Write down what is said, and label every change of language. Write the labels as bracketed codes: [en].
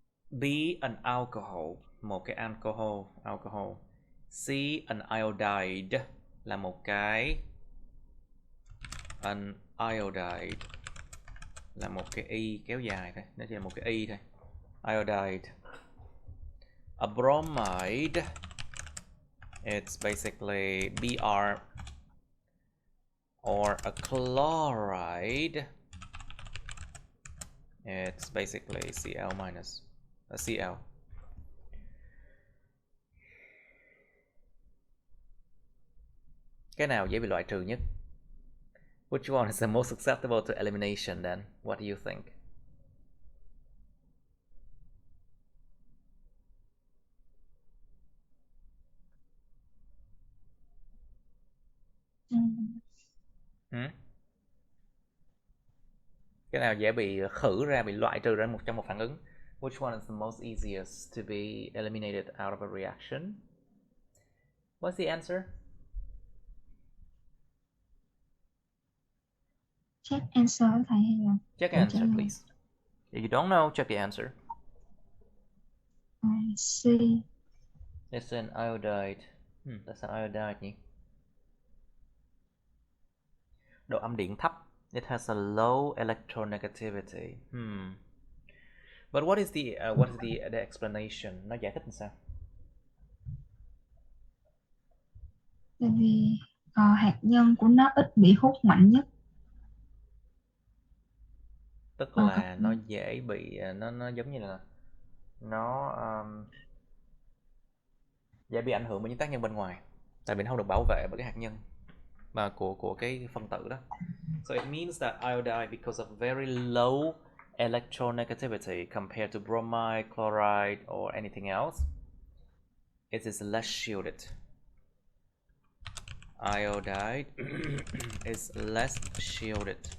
[en] B, an alcohol, [vi] một cái alcohol. C, an iodide, là một cái an iodide, là một cái y kéo dài thôi, nó chỉ là một cái y thôi. [en] Iodide. A bromide, it's basically Br, or a chloride, it's basically Cl minus a Cl. [vi] Cái nào dễ bị loại trừ nhất? [en] Which one is the most susceptible to elimination then? What do you think? Hmm? [vi] Cái nào dễ bị khử ra, bị loại trừ ra trong một phản ứng? [en] Which one is the most easiest to be eliminated out of a reaction? What's the answer? Check answer [vi] thầy hay là [en] Check [vi] tự trả [en] answer, [vi] lời? [en] please. If you don't know, check the answer. C. It's an iodide. [vi] Tại sao iodide nhỉ? Độ âm điện thấp. [en] It has a low electronegativity. But what is the explanation? [vi] Nó giải thích làm sao? Tại vì hạt nhân của nó ít bị hút mạnh nhất. Tức là nó dễ bị, nó giống như là nó dễ bị ảnh hưởng bởi những tác nhân bên ngoài, tại vì nó không được bảo vệ bởi cái hạt nhân mà của cái phân tử đó. [en] So it means that iodide, because of very low electronegativity compared to bromide, chloride, or anything else, it is less shielded. Iodide is less shielded.